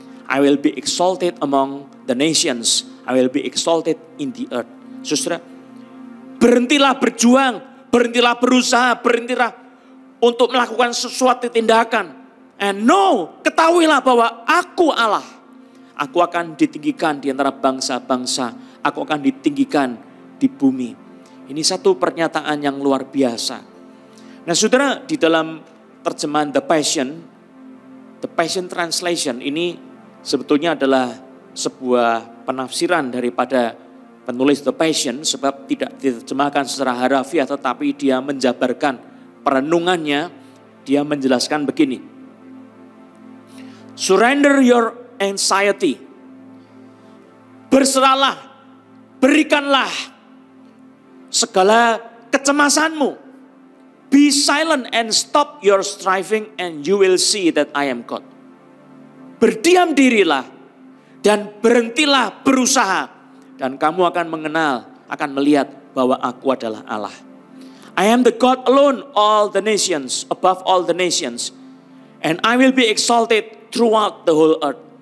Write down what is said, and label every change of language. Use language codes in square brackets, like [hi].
[en] I will be exalted among the nations. I will be exalted in the earth. [id] Saudara, berhentilah berjuang, berhentilah berusaha, berhentilah untuk melakukan sesuatu tindakan. And know, ketahuilah bahwa aku Allah. Aku akan ditinggikan di antara bangsa-bangsa. Aku akan ditinggikan di bumi. Ini satu pernyataan yang luar biasa. Nah saudara, di dalam terjemahan The Passion Translation ini sebetulnya adalah sebuah penafsiran daripada penulis The Passion, sebab tidak diterjemahkan secara harafiah tetapi dia menjabarkan perenungannya. Dia menjelaskan begini. [en] Surrender your anxiety. [id] Berserahlah, berikanlah segala kecemasanmu. [en] Be silent and stop your striving and you will see that I am God. [id] Berdiam dirilah dan berhentilah berusaha dan kamu akan mengenal, akan melihat bahwa aku adalah Allah. [en] I am the God alone, all the nations, above all the nations, and I will be exalted throughout the whole earth.